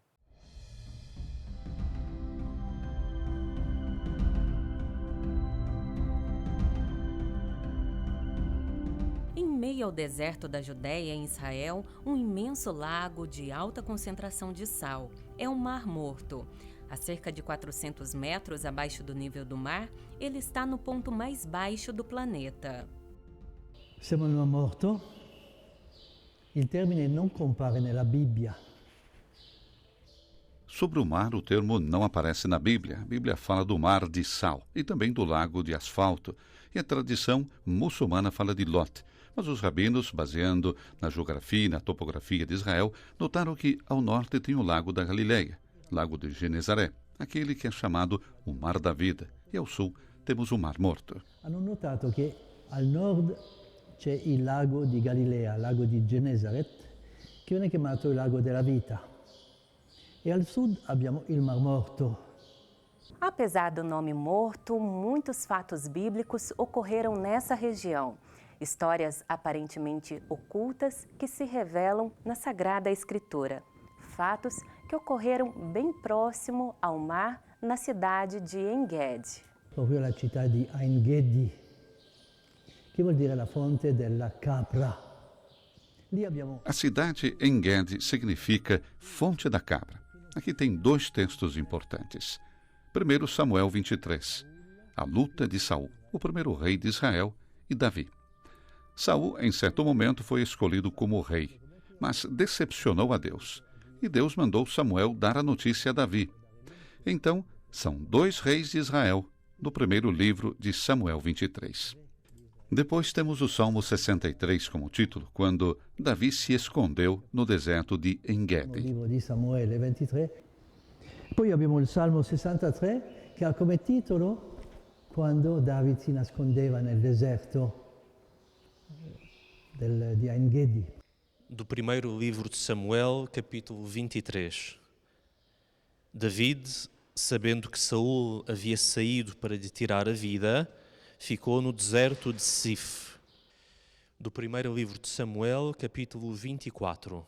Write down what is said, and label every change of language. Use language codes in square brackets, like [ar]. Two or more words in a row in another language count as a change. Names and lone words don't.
[pt] Em meio ao deserto da Judéia, em Israel, um imenso lago de alta concentração de sal. É o Mar Morto. A cerca de 400 metros abaixo do nível do mar, ele está no ponto mais baixo do planeta. [it] Siamo nel Mar Morto. Il termine non compare nella Bibbia. [pt] Sobre o mar, o termo não aparece na Bíblia. A Bíblia fala do mar de sal e também do lago de asfalto. E a tradição muçulmana fala de Lot. Mas os rabinos, baseando na geografia e na topografia de Israel, notaram que ao norte tem o lago da Galileia, lago de Genezaré, aquele que é chamado o Mar da Vida. E ao sul temos o Mar Morto. [it] Hanno notato che al nord c'è il lago di Galilea, lago di Genesaret, che viene chiamato il lago della vita. E al sud abbiamo il Mar Morto. [pt] Apesar do nome Morto, muitos fatos bíblicos ocorreram nessa região. Histórias aparentemente ocultas que se revelam na Sagrada Escritura. Fatos que ocorreram bem próximo ao mar, na cidade de En-Gedi. [it] Proprio la città di En-Gedi, che vuol dire la fonte della capra. Lì abbiamo... [pt] A cidade En-Gedi significa fonte da cabra. Aqui tem dois textos importantes. Primeiro, Samuel 23, a luta de Saul, o primeiro rei de Israel, e Davi. Saul, em certo momento, foi escolhido como rei, mas decepcionou a Deus. E Deus mandou Samuel dar a notícia a Davi. Então, são dois reis de Israel, no primeiro livro de Samuel 23. Depois temos o Salmo 63 como título, quando Davi se escondeu no deserto de En-Gedi. [it] Il libro di Samuele 23. Poi abbiamo il Salmo 63, che ha come titolo Quando David si nascondeva nel deserto di En-Gedi. [pt] Do primeiro livro de Samuel, capítulo 23. David, sabendo que Saul havia saído para lhe tirar a vida, ficou no deserto de Sif. Do primeiro livro de Samuel, capítulo 24.